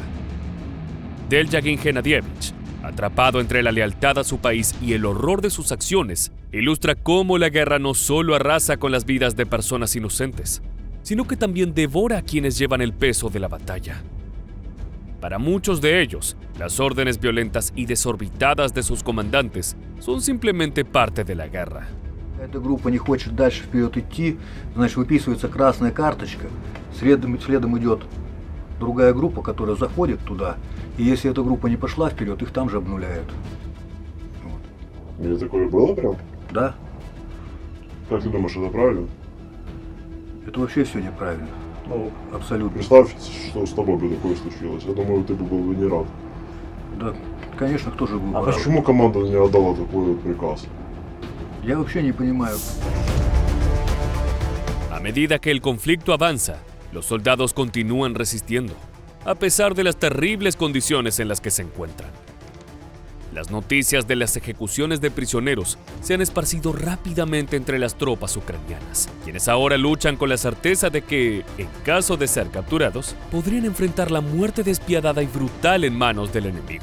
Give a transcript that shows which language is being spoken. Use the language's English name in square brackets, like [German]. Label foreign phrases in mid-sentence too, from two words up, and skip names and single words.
[Spanish] Deljagin Genadievich, atrapado entre la lealtad a su país y el horror de sus acciones, ilustra cómo la guerra no solo arrasa con las vidas de personas inocentes, sino que también devora a quienes llevan el peso de la batalla. Para muchos de ellos, las órdenes violentas y desorbitadas de sus comandantes son simplemente parte de la guerra. [Russian] Эта группа не хочет дальше вперед идти, значит выписывается красная карточка, следом идет другая группа, которая заходит туда, и если эта группа не пошла вперед, их там же обнуляют. И такое было прям? Да. Как ты думаешь, это правильно? Это вообще все неправильно. Ну, абсолютно. Представь, что с тобой бы такое случилось. Я думаю, ты бы был бы не рад. Да, конечно, кто же был бы А рад? почему команда не отдала такой вот приказ? Я вообще не понимаю. [Spanish] A medida que el conflicto avanza, los soldados continúan resistiendo, a pesar de las terribles condiciones en las que se encuentran. Las noticias de las ejecuciones de prisioneros se han esparcido rápidamente entre las tropas ucranianas, quienes ahora luchan con la certeza de que, en caso de ser capturados, podrían enfrentar la muerte despiadada y brutal en manos del enemigo.